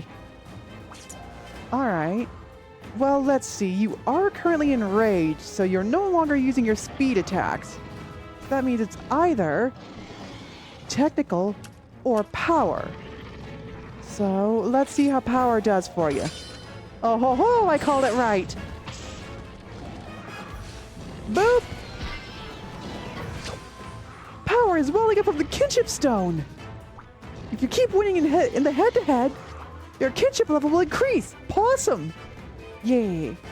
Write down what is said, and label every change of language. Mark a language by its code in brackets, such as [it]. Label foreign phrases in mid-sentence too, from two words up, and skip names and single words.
[en] Alright. Well, let's see. You are currently enraged, so you're no longer using your speed attacks. That means it's either technical or power. So, let's see how power does for you. Oh ho ho! I called it right! Boop! Power is welling up from the kinship stone! If you keep winning in the head-to-head, your kinship level will increase! Possum! Yay!